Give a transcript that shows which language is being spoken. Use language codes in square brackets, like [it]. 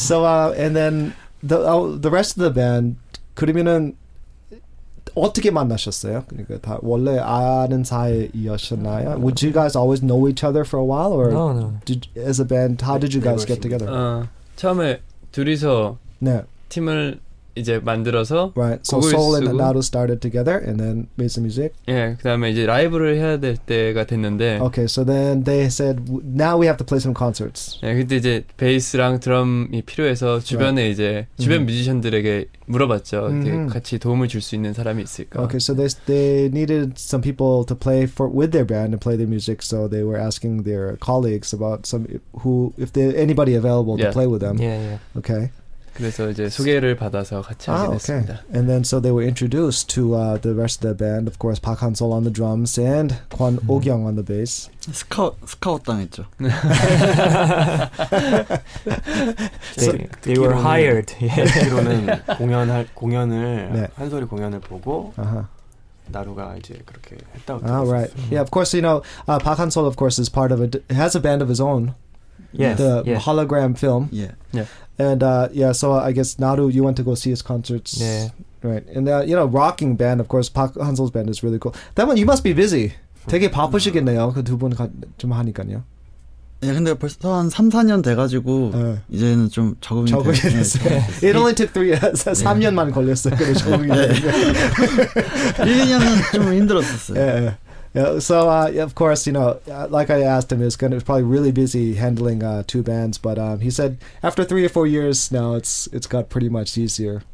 [en] So and then the rest of the band [ko] 그러면은 어떻게 만나셨어요? 그러니까 다 원래 아는 사이였나요? [en] Would you guys always know each other for a while, or no. As a band, how did you guys get together? [ko] 처음에 둘이서 팀을 이제 만들어서 [en] right. So Soul and Nato started together and then made some music. [ko] 그다음에 이제 라이브를 해야 될 때가 됐는데. [en] Okay, so then they said now we have to play some concerts. [ko] 그때 이제 베이스랑 드럼이 필요해서 주변에 이제 주변 뮤지션들에게 물어봤죠. 같이 도움을 줄 수 있는 사람이 있을까? [en] Okay, so they needed some people to play with their band and play their music, so they were asking their colleagues about if there anybody available to play with them. Okay. [ko] 그래서 이제 소개를 받아서 같이 하게 됐습니다. [en] Okay. And then so they were introduced to the rest of the band. Of course, Park Han-sol on the drums and Kwon Oh-kyung on the bass. [ko] 스카웃 당했죠. [en] They were hired. [ko] 듣기로는 공연을 한솔이 공연을 보고 나루가 이제 그렇게 했다고 들었어요. [en] Right. Yeah, of course, Park Han-sol, of course, is part of has a band of his own. The hologram film. Yeah. And so I guess Naru, you went to go see his concerts. Yeah. Right. And rocking band, of course, Park Han-sol's band is really cool. That one, you must be busy. [ko] 되게 바쁘시겠네요. 그 두 분 좀 하니까요. 근데 벌써 한 3-4년 돼가지고 이제는 좀 적응이 됐어요. [en] It only took [ko] 3년만 걸렸어요. 그래 적응이 1-2년은 좀 힘들었었어요. [en] Yeah, so of course, like I asked him, it's probably really busy handling two bands, but he said after 3 or 4 years now, it's got pretty much easier.